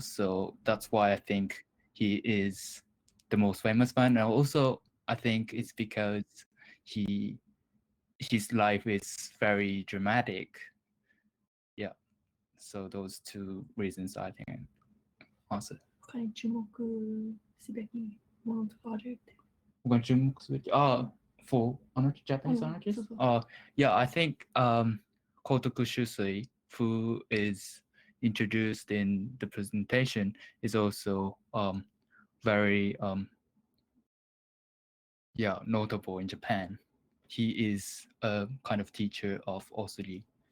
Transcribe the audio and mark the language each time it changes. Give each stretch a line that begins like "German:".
English: So that's why I think he is the most famous one. And also, I think it's because he his life is very dramatic. Yeah. So those two reasons I think answer.
Japanese: 他に注目すべきものとかあるって。他に注目すべき
English: for Japanese anarchists?
Japanese: そうそう。
English: Yeah, I think Kotoku Shusui, who is introduced in the presentation, is also very notable in Japan. He is a kind of teacher of Osugi.